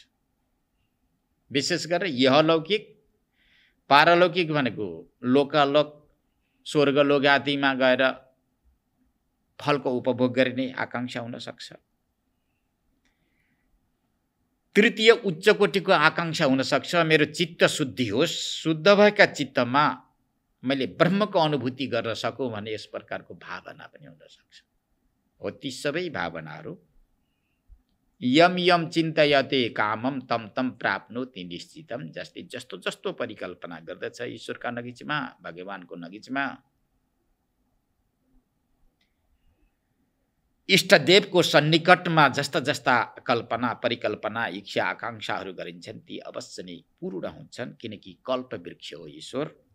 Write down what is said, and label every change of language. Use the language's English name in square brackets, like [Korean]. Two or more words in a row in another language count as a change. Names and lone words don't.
[Nepali] विशेष गरेर यहलौकिक, पारलौकिक भनेको लोकालोक, स्वर्गलोक आदिमा गएर फलको उपभोग गर्ने आकांक्षा हुन सक्छ। तृतीय उच्च कोटिको आकांक्षा हुन सक्छ, मेरो चित्त शुद्धि होस्, शुद्ध भएका चित्तमा मैले ब्रह्मको अनुभूति गर्न सकूँ भन्ने यस प्रकारको भावना पनि हुन सक्छ। हो ती सबै भावनाहरू [Sanskrit] यम यम चिन्तयते कामम तम तम प्राप्नोति निश्चितम, [Nepali] जस्तै जस्तो जस्तो परिकल्पना गर्दछ ईश्वरका नजिकमा, भगवानको नजिकमा, इष्टदेवको सन्निकटमा जस्ता जस्ता कल्पना, परिकल्पना, इच्छा, आकांक्षाहरू गरिन्छन् ती अवश्य नै पूर्ण हुन्छन्, किनकि कल्प वृक्ष हो ईश्वर।